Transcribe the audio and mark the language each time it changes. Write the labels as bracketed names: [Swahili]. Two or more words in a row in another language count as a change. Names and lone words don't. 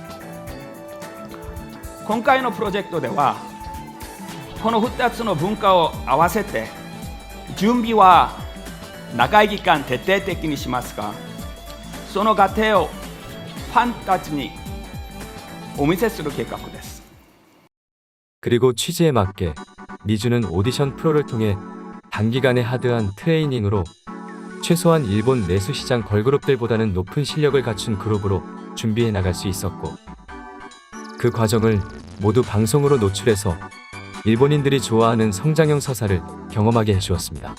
[Japanese] 今回のプロジェクトではこの2つの文化を合わせて準備は長い期間徹底的にしますが、その過程をファンたちにお見せする計画です。 [Korean] 그리고 취지에 맞게 니주는 오디션 프로를 통해 단기간에 하드한 트레이닝으로 최소한 일본 내수 시장 걸그룹들보다는 높은 실력을 갖춘 그룹으로 준비해 나갈 수 있었고, 그 과정을 모두 방송으로 노출해서 일본인들이 좋아하는 성장형 서사를 경험하게 해주었습니다.